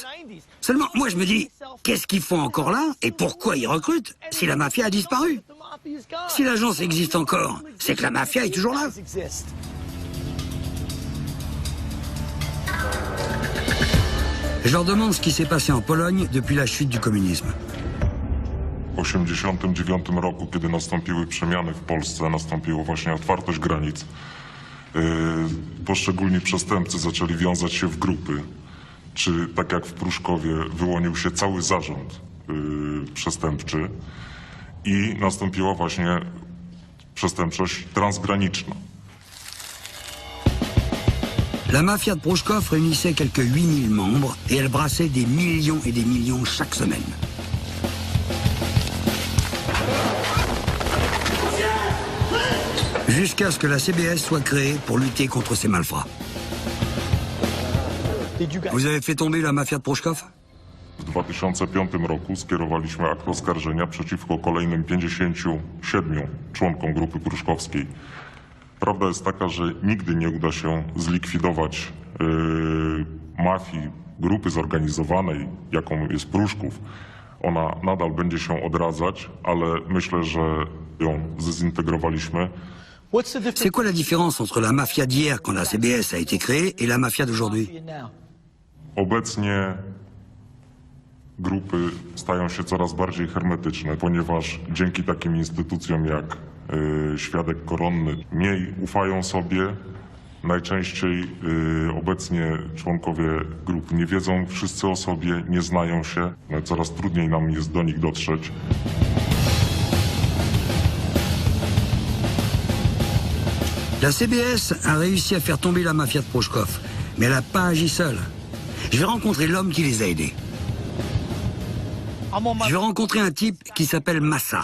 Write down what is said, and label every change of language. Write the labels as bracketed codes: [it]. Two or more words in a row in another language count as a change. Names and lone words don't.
[fr] Seulement, moi je me dis, qu'est-ce qu'ils font encore là et pourquoi ils recrutent si la mafia a disparu? Si l'agence existe encore, c'est que la mafia est toujours là. Je leur demande ce qui s'est passé en Pologne depuis la chute du communisme. [pl] W 1989 roku, kiedy nastąpiły przemiany w Polsce, nastąpiła właśnie otwartość granic. Poszczególni przestępcy zaczęli wiązać się w grupy. Czy tak jak w Pruszkowie wyłonił się cały zarząd przestępczy i nastąpiła właśnie przestępczość transgraniczna. [fr] La mafia de Pruszków réunissait quelques 8000 membres et elle brassait des millions et des millions chaque semaine. Jusqu'à ce que la CBS soit créée pour lutter contre ces malfrats. Vous avez fait tomber la mafia de Pruszków? [pl] W 2005 roku skierowaliśmy akt oskarżenia przeciwko kolejnym 57 członkom grupy pruszkowskiej. Prawda jest taka, że nigdy nie uda się zlikwidować mafii, grupy zorganizowanej, jaką jest Pruszków. Ona nadal będzie się odradzać, ale myślę, że ją zdezintegrowaliśmy. [fr] C'est quoi la différence entre la mafia d'hier, quand la CBS a été créée, et la mafia d'aujourd'hui? [pl] Obecnie grupy stają się coraz bardziej hermetyczne, ponieważ dzięki takim instytucjom jak świadek koronny mniej ufają sobie. Najczęściej obecnie członkowie grup nie wiedzą wszyscy o sobie, nie znają się. Coraz trudniej nam jest do nich dotrzeć. [fr] La CBS a réussi à faire tomber la mafia de Pruszków, mais elle n'a pas agi seule. Je vais rencontrer l'homme qui les a aidés. Je vais rencontrer un type qui s'appelle Massa.